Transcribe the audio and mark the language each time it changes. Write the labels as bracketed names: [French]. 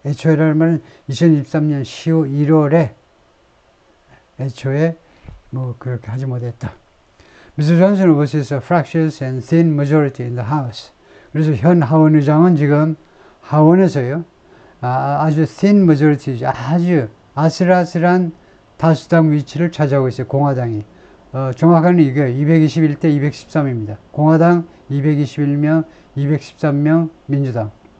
[Korean] 애초에라는 말은 2023년 1월에 애초에 뭐 그렇게 하지 못했다. [English] Mr. Johnson was a fractious and thin majority in the House. [Korean] 그래서 현 하원 의장은 지금 하원에서요. 아주 thin majority, 아주 아슬아슬한 다수당 위치를 차지하고 있어요. 공화당이. 정확하게 이게 221대 213입니다. 공화당 221명, 213명 민주당.